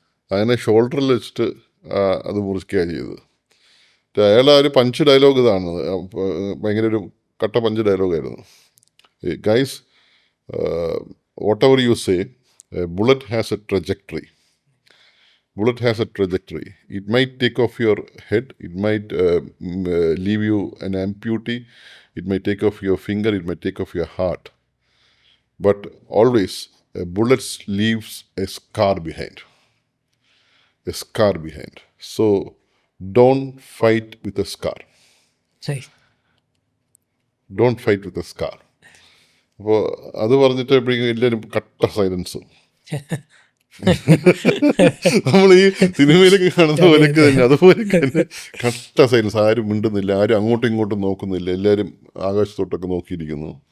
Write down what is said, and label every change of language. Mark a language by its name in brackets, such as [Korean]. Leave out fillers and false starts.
[Malayalam] അങ്ങനെ ഷോൾഡറിൽ വെച്ചിട്ട് അത് മുറിക്കുകയാണ് ചെയ്തത്. അയാൾ ആ ഒരു പഞ്ച് ഡയലോഗ് ഇതാണ്, ഭയങ്കര ഒരു കട്ട punch ഡയലോഗായിരുന്നു. [English] Guys, whatever you say, bullet has a trajectory. Bullet has a trajectory. It might take off your head, it might leave you an amputee, it might take off your finger, it might take off your heart. But always, a bullet leaves a scar behind. A scar behind. So, don't fight with a scar. Don't fight with a scar. [Malayalam] അപ്പോൾ അത് പറഞ്ഞിട്ട് എപ്പോഴേക്കും എല്ലാവരും കട്ട സൈലൻസും. നമ്മൾ ഈ സിനിമയിലൊക്കെ കാണുന്ന പോലെയൊക്കെ തന്നെ അതുപോലെയൊക്കെ തന്നെ കട്ട സൈലൻസ്. ആരും മിണ്ടുന്നില്ല, ആരും അങ്ങോട്ടും ഇങ്ങോട്ടും നോക്കുന്നില്ല, എല്ലാവരും ആകാശത്തോട്ടൊക്കെ നോക്കിയിരിക്കുന്നു.